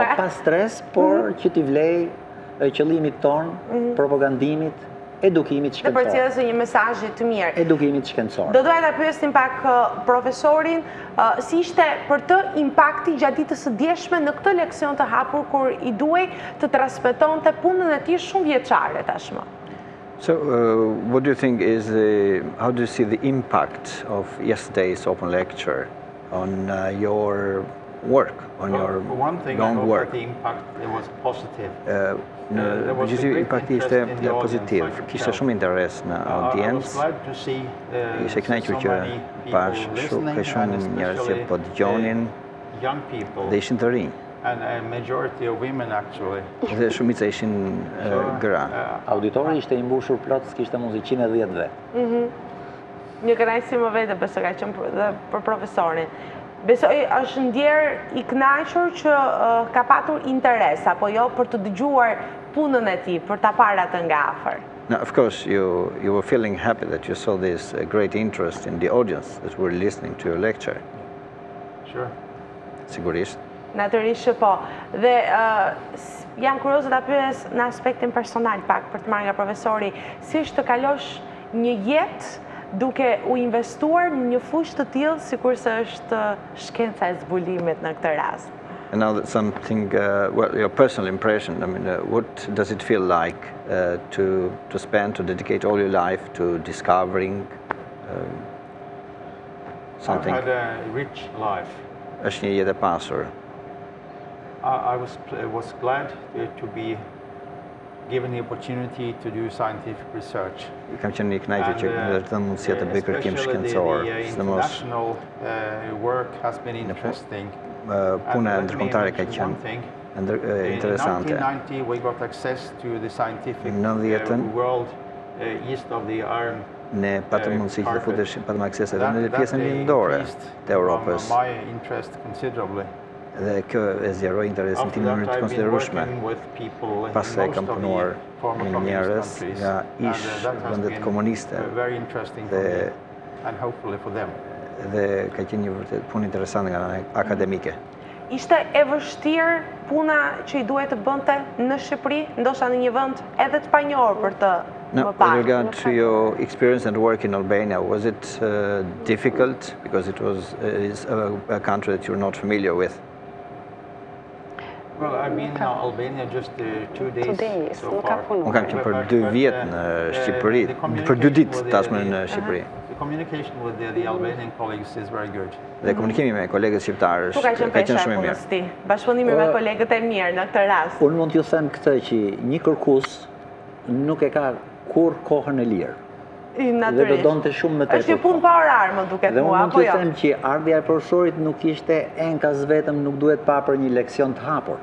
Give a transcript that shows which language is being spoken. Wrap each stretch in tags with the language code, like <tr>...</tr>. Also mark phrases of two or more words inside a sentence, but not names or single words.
<sq>Po, pas stres, por që t'i vlej qëllimit ton, propagandimit, edukimit shkencor. Dhe përcjelljes së një mesazhi të mirë. Edukimit shkencor. Do doja ta pyesnim pak profesorin, si ishte për të impakti gjatë ditës së djeshme në këtë leksion të hapur kur i duhej të transmetonte punën e tij shumë vjeçare tashmë.</sq> <en>So, what do you think is how do you see the impact of yesterday's open lecture on your work, on your one thing own work? The impact was positive.</en> <sq>Gjithë impakti ishte pozitiv. Kishte shumë interes në audiencë. Ishte kënaqur që pash shumë njerëz që po dëgjonin dhe ishin të rinj.</sq> <en>And a majority of women actually.</en> <sq>Dhe shumica ishin gra. Auditori ishte i mbushur plot, s'kishte mund 110 vet. Një kënaqësi më vete besoj ka qenë për profesorin. Besoj është ndjer i kënaqur që ka patur interes apo jo për të dëgjuar punën e tij, për ta parë atë nga afër.</sq> <en>Now, of course, you were feeling happy that you saw this great interest in the audience that were listening to your lecture. Sure.</en> <sq>Sigurisht. Natyrisht që po. Dhe jam kurioze ta pyes në aspektin personal pak për të marrë nga profesori, si është të kalosh një jetë duke u investuar në një fushë të tillë sikurse është shkenca e zbulimit në këtë rast.</sq> <en>And now that something, well, your personal impression, I mean, what does it feel like to dedicate all your life to discovering something? I've had a rich life.</en> <sq>Është një jetë e pasur.</sq> <en>I was glad to be given the opportunity to do scientific research.</en> <sq>Kam qenë i kënaqur që më dhënë mundësia të bëj kërkim shkencor.</sq> <en>The international work has been interesting.</en> <sq>Puna ndërkombëtare ka qenë interesante.</sq> <en>In 1990 we got access to the scientific world east of the Iron.</en> <sq>Ne patëm mundësi që të futeshim, patëm akses edhe në pjesën lindore të Europës.</sq> <en>My interest considerably.</en> <sq>Dhe kjo e zgjeroi interesin tim në mënyrë të konsiderueshme. Pastaj kam punuar me njerëz nga ish vendet komuniste. Dhe ka qenë një vërtet punë interesante nga ana akademike. Ishte e vështirë puna që i duhet të bënte në Shqipëri, ndoshta në një vend edhe të panjohur për të</sq> <en>Now, with regard to your experience and work in Albania, was it difficult because it is a country that you're not familiar with? Well, I've been in Albania just 2 days so far.</en> <sq>Unë kam qenë për 2 vjet në Shqipëri, për 2 ditë tashmë në Shqipëri.</sq> <en>The communication with the Albanian colleagues is very good.</en> <sq>Dhe komunikimi me kolegët shqiptarë ka qenë shumë i mirë. Bashkëpunimi me kolegët e mirë në këtë rast. Unë mund t'ju them këtë që një kërkues nuk e ka kur kohën e lirë. Dhe do donte shumë më tepër. Është një punë pa orar, më duket mua, apo jo? Dhe unë mund t'ju them që ardhja e profesorit nuk ishte enkas vetëm, nuk duhet pa për një leksion të hapur.</sq>